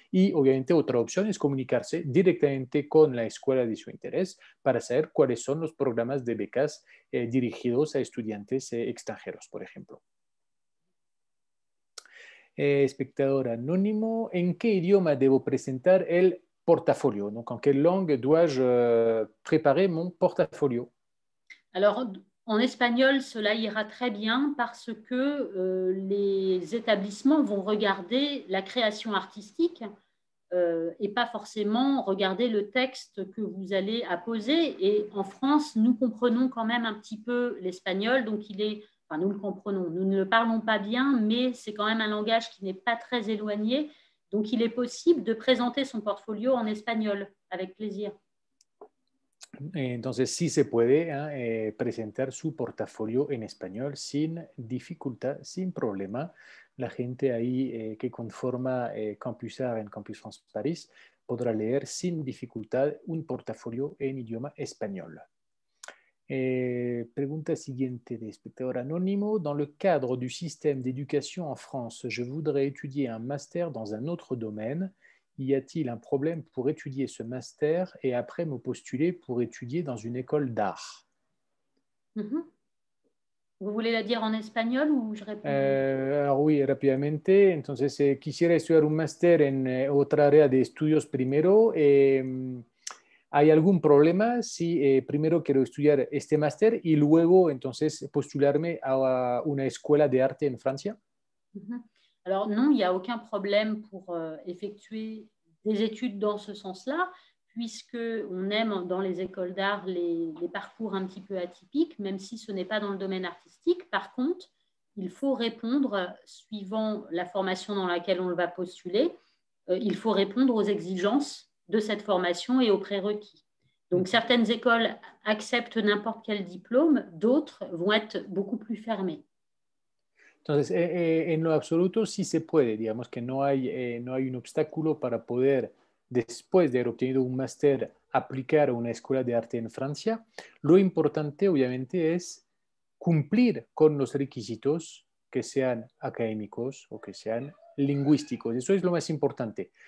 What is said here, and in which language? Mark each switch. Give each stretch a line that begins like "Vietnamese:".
Spanish: Y obviamente otra opción es comunicarse directamente con la escuela de su interés para saber cuáles son los programas de becas dirigidos a estudiantes extranjeros, por ejemplo. Espectador anónimo, ¿en qué idioma debo presentar el portafolio?
French: Donc, en quelle langue dois-je préparer mon portfolio? Alors, en espagnol, cela ira très bien parce que les établissements vont regarder la création artistique et pas forcément regarder le texte que vous allez apposer. Et en France, nous comprenons quand même un petit peu l'espagnol, donc enfin, nous le comprenons, nous ne le parlons pas bien, mais c'est quand même un langage qui n'est pas très éloigné. Donc, il est possible de présenter son portfolio en espagnol, avec plaisir. Entonces sí se puede presentar su portafolio en español sin dificultad, sin problema. La gente ahí que conforma Campus Art en Campus France Paris podrá leer sin dificultad un portafolio en idioma español. Pregunta siguiente de espectador anónimo. Dans le cadre du système d'éducation en France, je voudrais étudier un master dans un autre domaine. y a-t-il un problème pour étudier ce master et après me postuler pour étudier dans une école d'art? Vous voulez la dire en espagnol ou je réponds? Alors oui,
Spanish: rápidamente. Entonces, quisiera estudiar un máster en otra área de estudios primero. ¿Hay algún problema si primero quiero estudiar este máster y luego entonces postularme a una escuela de arte en Francia?
French: Alors non, il n'y a aucun problème pour effectuer des études dans ce sens-là, puisqu'on aime dans les écoles d'art les parcours un petit peu atypiques, même si ce n'est pas dans le domaine artistique. Par contre, il faut répondre, suivant la formation dans laquelle on va postuler, il faut répondre aux exigences de cette formation et aux prérequis. Donc, certaines écoles acceptent n'importe quel diplôme, d'autres vont être beaucoup plus fermées.
Spanish: Entonces, en lo absoluto sí se puede, digamos que no hay un obstáculo para poder, después de haber obtenido un máster, aplicar a una escuela de arte en Francia. Lo importante, obviamente, es cumplir con los requisitos que sean académicos o que sean lingüísticos. Eso es lo más importante.